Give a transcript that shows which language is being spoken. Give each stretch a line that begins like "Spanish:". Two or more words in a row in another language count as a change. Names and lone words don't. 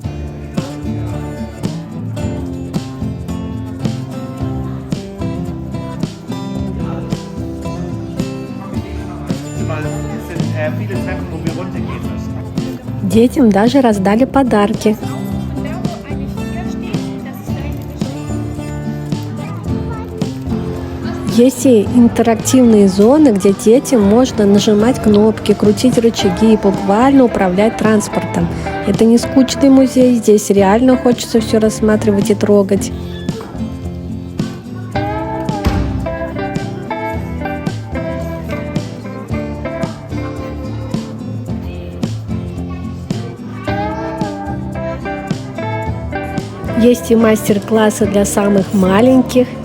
German: Weil es sind viele Treppen, wo wir runtergehen müssen.
Russian: Детям даже раздали подарки.
German: Und da, wo eine 4 steht, das ist dahinter steht.
Russian: Есть и интерактивные зоны, где детям можно нажимать кнопки, крутить рычаги и буквально управлять транспортом. Это не скучный музей, здесь реально хочется все рассматривать и трогать. Есть и мастер-классы для самых маленьких.